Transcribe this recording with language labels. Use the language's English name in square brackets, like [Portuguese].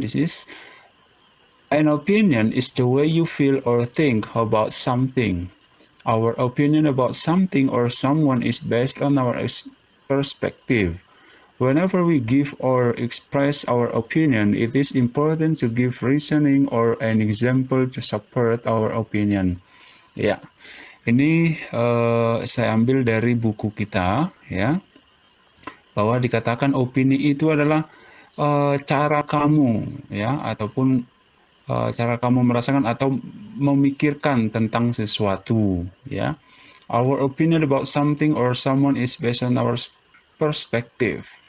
[English] This is an opinion is the way you feel or think about something. Our opinion about something or someone is based on our perspective. Whenever we give or express our opinion, it is important to give reasoning or an example to support our opinion. [Indonesian] Ya, ini saya ambil dari buku kita, ya, bahwa dikatakan opini itu adalah cara kamu, ya, ataupun cara kamu merasakan atau memikirkan tentang sesuatu, ya. [English] Our opinion about something or someone is based on our perspective.